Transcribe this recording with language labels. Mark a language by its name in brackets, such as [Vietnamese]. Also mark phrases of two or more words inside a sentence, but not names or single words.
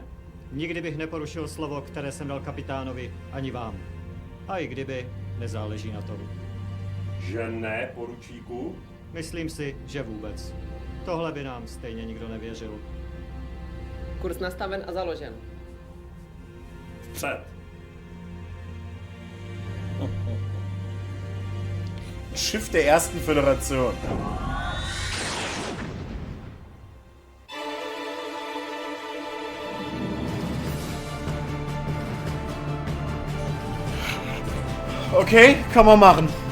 [Czech] Nikdy bych neporušil slovo, které jsem dal kapitánovi, ani vám. A i kdyby, nezáleží na tom. Že ne, poručíku? Myslím si, že vůbec. Tohle by nám stejně nikdo nevěřil. Kurz nastaven a založen. Vpřed. [German] Schiff der ersten Föderation. Okay, kann man machen.